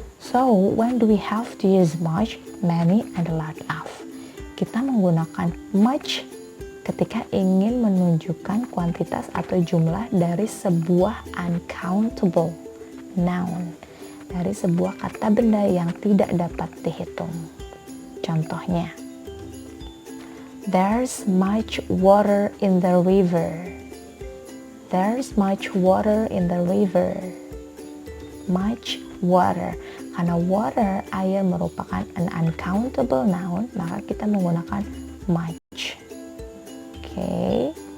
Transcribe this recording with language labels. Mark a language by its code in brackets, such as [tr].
[en] So, when do we have to use much, many, and a lot of? [id] Kita menggunakan much ketika ingin menunjukkan kuantitas atau jumlah dari sebuah uncountable noun, dari sebuah kata benda yang tidak dapat dihitung. [en] Contohnya, there's much water in the river. There's much water in the river. Much water. [id] Karena water, air, merupakan an uncountable noun, maka kita menggunakan much. Okay.